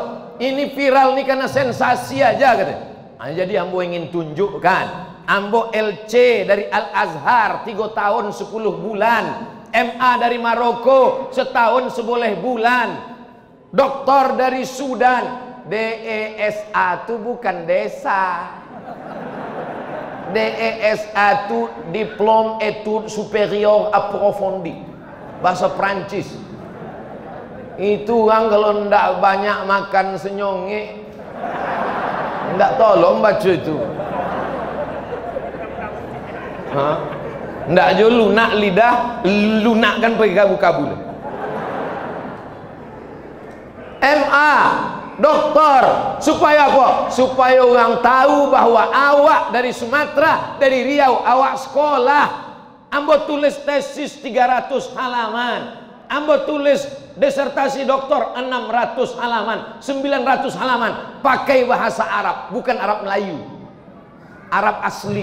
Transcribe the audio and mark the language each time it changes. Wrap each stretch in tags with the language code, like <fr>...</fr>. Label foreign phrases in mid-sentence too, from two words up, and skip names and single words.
<id>Ini viral nih karena sensasi aja katanya. Nah, jadi ambo ingin tunjukkan, ambo LC dari Al Azhar 3 tahun 10 bulan, MA dari Maroko setahun 11 bulan, doktor dari Sudan. DESA itu bukan desa. DESA itu</id> <fr>Diplôme Études Supérieures Approfondies,</fr> <id>bahasa Prancis. Itu orang kalau ndak banyak makan senyonge, ndak tolong baca itu. Ndak jo lunak lidah, lunakkan pakai kabul-kabul. MA, doktor, supaya apa? Supaya orang tahu bahwa awak dari Sumatera, dari Riau, awak sekolah. Ambo tulis tesis 300 halaman. Ambo tulis disertasi doktor 600 halaman, 900 halaman, pakai bahasa Arab, bukan Arab Melayu, Arab asli.</id>